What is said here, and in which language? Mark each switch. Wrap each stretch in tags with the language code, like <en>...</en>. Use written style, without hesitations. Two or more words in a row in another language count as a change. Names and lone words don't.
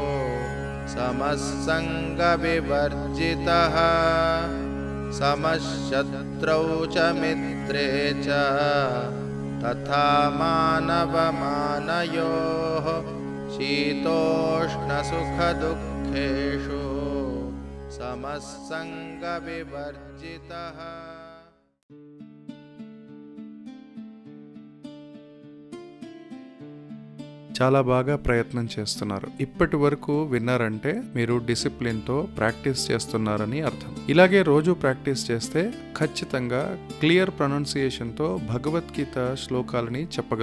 <sa>समस्सङ्गविवर्जितः समशत्रौ च मित्रे च तथा मानवमानयोः शीतोष्णसुखदुःखेषु समस्सङ्गविवर्जितः।</sa> <te>చాలా బాగా ప్రయత్నం చేస్తున్నారు. ఇప్పటి వరకు విన్నారంటే మీరు</te> <en>disciplineతో practice</en> <te>చేస్తున్నారని అర్థం. ఇలాగే రోజు ప్రాక్టీస్ చేస్తే ఖచ్చితంగా</te> <en>clear pronunciationతో</en> <te>భగవద్గీత శ్లోకాలని చెప్పగలుగుతారు.</te>